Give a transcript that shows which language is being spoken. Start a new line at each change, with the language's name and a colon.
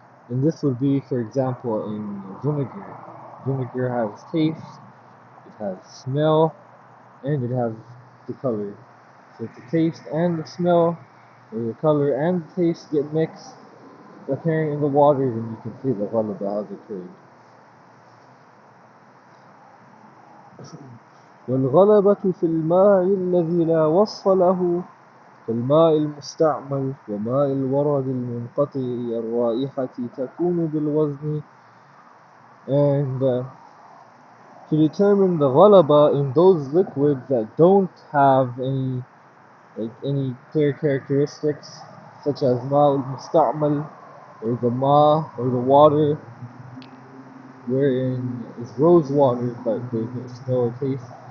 English: And this would be, for example, in vinegar. Vinegar has taste, it has smell, and it has the color. So if the taste and the smell, or the color and the taste get mixed, appearing in the water, then you can say the ghalaba has occurred.
Arabic: والغلبة في الماء الذي لا وصف له كالماء المستعمل وماء الورد المنقطع الرائحة تكون بالوزن.
English: And to determine the ghalaba in those liquids that don't have any clear characteristics, such as ma al-musta'mal, or the ma, or the water, wherein is rose water, but there's no smell or taste.